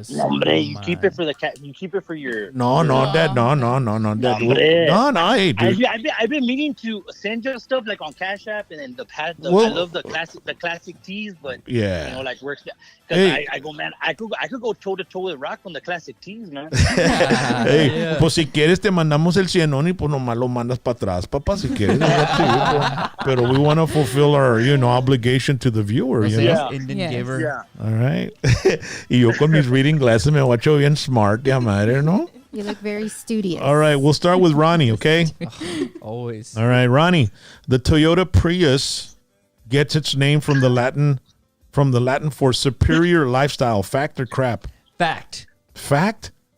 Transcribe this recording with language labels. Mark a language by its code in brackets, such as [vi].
[en] Hombre, you keep it for the cat. You keep it for your. No, Dad. No, Dad. No, hey, dude. I've been meaning to send you stuff like on Cash App and then I love the classic tees, but yeah, you know, like works. Because I go, man, I could go toe to toe with Rock on the classic tees, man. [es] Hey, pues si quieres te mandamos el cienón y pues nomás lo mandas para atrás, papá, si quieres. [en] Pero we want to fulfill our, obligation to the viewer, Giver. Yeah. All right. [es] Y yo con mis [en] reading glasses [es] me watcho bien smart, ya madre, ¿no? [en] You look very studious. All right, we'll start with Ronnie, okay? Always. All right, Ronnie. The Toyota Prius gets its name from the Latin for superior lifestyle. Fact or crap? Fact. Fact?